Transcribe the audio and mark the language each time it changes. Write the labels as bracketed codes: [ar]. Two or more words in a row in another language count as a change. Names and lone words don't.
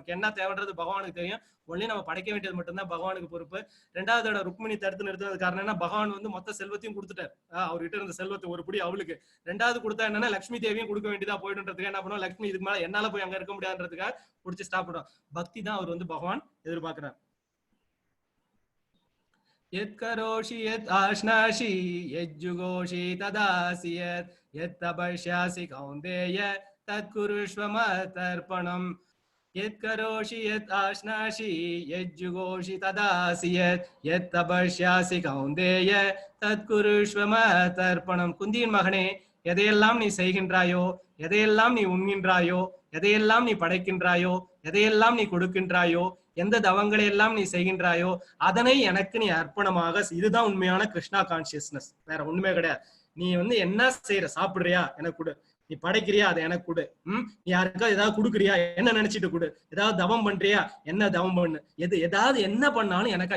[ta] நமக்கு என்ன தேவைன்றது பகவானுக்கு தெரியும். ஒன்லி நம்ம படைக்க வேண்டியது மட்டும்தான் பகவானுக்கு பொறுப்பு. ரெண்டாவது தடவை ருக்மிணி தடுத்து நிறுத்துறது காரணம் என்ன, பகவான் வந்து மொத்த செல்வத்தையும் கொடுத்துட்டாரு. அவர்கிட்ட இருந்த செல்வத்தை ஒரு புடி அவளுக்கு, ரெண்டாவது கொடுத்தா என்னன்னா லட்சுமி தேவியும் கொடுக்க வேண்டியதா போயிடுன்றதுக்கு என்ன பண்ணுவோம், லட்சுமி இதுக்கு மேல என்னால போய் அங்க இருக்க முடியாதுன்றதுக்காக பிடிச்சி ஸ்டாப் பண்ணுவோம். பக்தி தான் அவர் வந்து பகவான் எதிர்பார்க்கிறார். [sa] यत् करोषि यत् आश्नासि यज्जुगोषि तदासि यत् तपस्यासि कौन्तेय तत्कुरुष्व मत्तर्पणम्। यत् करोषि यत् आश्नासि यज्जुगोषि तदासि यत् तपस्यासि कौन्तेय तत्कुरुष्व मत्तर्पणम्। [ta] குந்தியின் மகனே, எதையெல்லாம் நீ செய்கின்றாயோ, எதையெல்லாம் நீ உண்கின்றாயோ, எதையெல்லாம் நீ படைக்கின்றாயோ, எதையெல்லாம் நீ கொடுக்கின்றாயோ, எந்த தவங்களை எல்லாம் நீ செய்கின்றாயோ அதனை எனக்கு நீ அர்ப்பணமாக, இதுதான் உண்மையான [en] Krishna consciousness, [ta] வேற ஒண்ணுமே கிடையாது. நீ வந்து என்ன செய்யற, சாப்பிடுறியா எனக்கு கொடு, நீ படைக்கிறியா அதை எனக்கு கொடு, நீ யாருக்கா ஏதாவது கொடுக்குறியா என்ன நினைச்சிட்டு கொடு, ஏதாவது தவம் பண்றியா என்ன தவம் பண்ணு, ஏதாவது என்ன பண்ணாலும் எனக்கா.